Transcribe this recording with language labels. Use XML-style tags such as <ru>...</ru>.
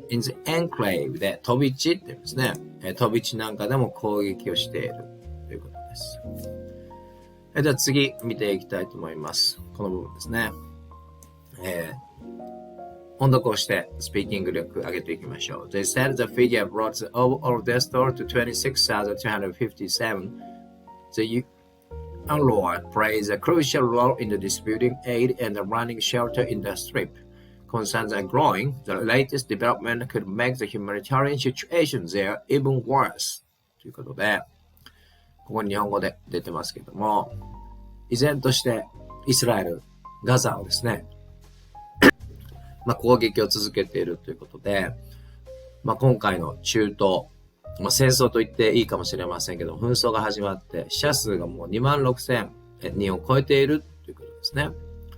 <en>in the enclave</en> <ja>で飛び地って言うんですね。飛び地なんかでも攻撃をしているということです。では次見ていきたいと思います。この部分ですね。音読をしてスピーキング力上げていきましょう。</ja> <en>They said the figure brought the overall death toll to 26,257. The UNRWA plays a crucial role in the distributing aid and the running shelter in the strip. Concerns are growing. The latest development could make the humanitarian situation there even worse.</en> <ja>ということで、ここに日本語で出てますけども、依然としてイスラエル、ガザをですね、攻撃を続けているということで、今回の中東、戦争と言っていいかもしれませんけど、紛争が始まって死者数がもう26,000人を超えているということですね。</ja>